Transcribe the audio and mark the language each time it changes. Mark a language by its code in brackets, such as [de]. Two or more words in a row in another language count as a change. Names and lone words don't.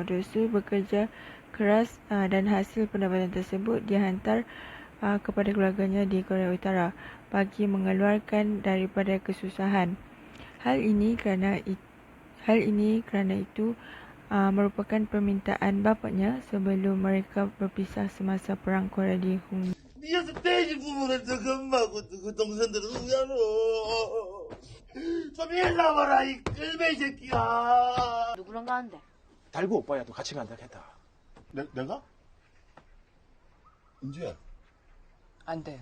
[ms] Deok-su bekerja keras dan hasil pendapatan tersebut dia hantar kepada keluarganya di Korea Utara bagi mengeluarkan daripada kesusahan. Hal ini kerana itu merupakan permintaan bapaknya sebelum mereka berpisah semasa perang Korea di Hong. [ko] 네가 스테이지 부분을 더 금하고 그 동생들은 우야로 좀 일나와라 이 끌베이 새끼야. 누구랑 가는데? 달구 오빠야도 같이 간다 했다. 내가? 은지야. 안 돼요.